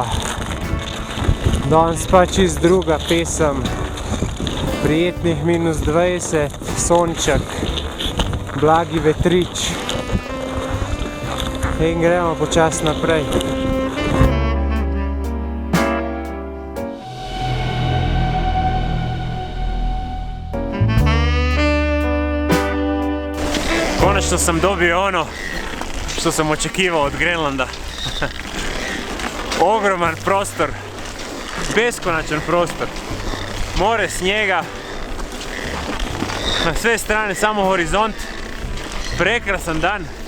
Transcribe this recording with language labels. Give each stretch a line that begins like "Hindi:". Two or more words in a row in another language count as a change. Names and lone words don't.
Slovenian: Danes pa čist druga pesem, prijetnih -20, sonček, blagi vetrič in gremo počasi naprej.
Croatian: Konačno sam dobio ono što sam očekivao od Grenlanda. Ogroman prostor, beskonačan prostor, more, snijega, na sve strane samo horizont, prekrasan dan.